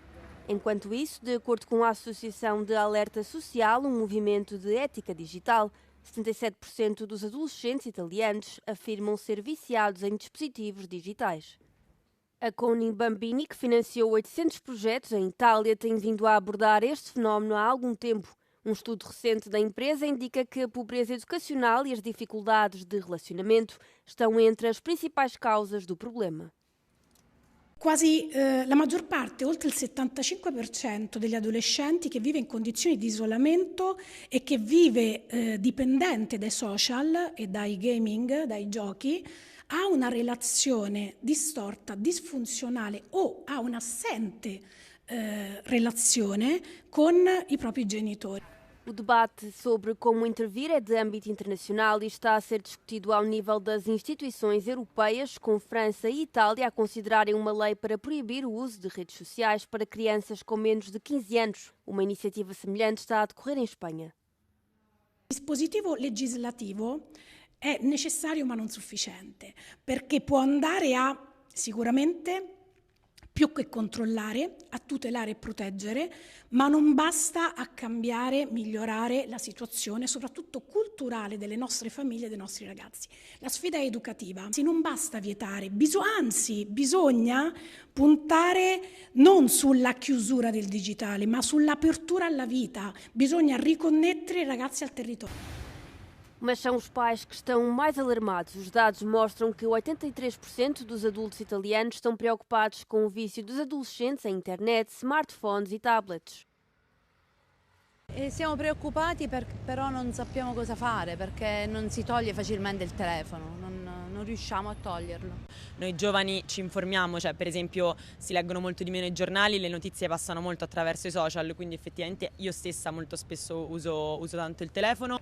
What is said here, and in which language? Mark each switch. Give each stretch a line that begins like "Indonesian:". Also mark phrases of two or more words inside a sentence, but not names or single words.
Portuguese: Enquanto isso, de acordo com a Associação de Alerta Social, um movimento de ética digital, 77% dos adolescentes italianos afirmam ser viciados em dispositivos digitais. A Coni Bambini, que financiou 800 projetos em Itália, tem vindo a abordar este fenómeno há algum tempo. Um estudo recente da empresa indica que a pobreza educacional e as dificuldades de relacionamento estão entre as principais causas do problema.
Italian: Quasi la maggior parte, oltre il 75% degli adolescenti che vive in condizioni di isolamento e che vive dipendente dai social e dai gaming, dai giochi, ha una relazione distorta, disfunzionale o ha un'assente relazione con i propri genitori.
Portuguese: O debate sobre como intervir é de âmbito internacional e está a ser discutido ao nível das instituições europeias, com França e Itália a considerarem uma lei para proibir o uso de redes sociais para crianças com menos de 15 anos. Uma iniciativa semelhante está a decorrer em Espanha.
Italian: Il dispositivo legislativo è necessario ma non sufficiente, perché può andare a sicuramente più che controllare, a tutelare e proteggere, ma non basta a cambiare, migliorare la situazione, soprattutto culturale delle nostre famiglie e dei nostri ragazzi. La sfida è educativa, non basta vietare, anzi bisogna puntare non sulla chiusura del digitale, ma sull'apertura alla vita, bisogna riconnettere i ragazzi al territorio.
Portuguese: Mas são os pais que estão mais alarmados. Os dados mostram que 83% dos adultos italianos estão preocupados com o vício dos adolescentes em internet, smartphones e tablets.
Italian: Siamo preoccupati, però non sappiamo cosa fare, perché non si toglie facilmente il telefono, non riusciamo a toglierlo. Noi giovani ci informiamo, cioè per esempio si leggono molto di meno i giornali, le notizie passano molto attraverso i social, quindi effettivamente io stessa molto spesso uso tanto il telefono.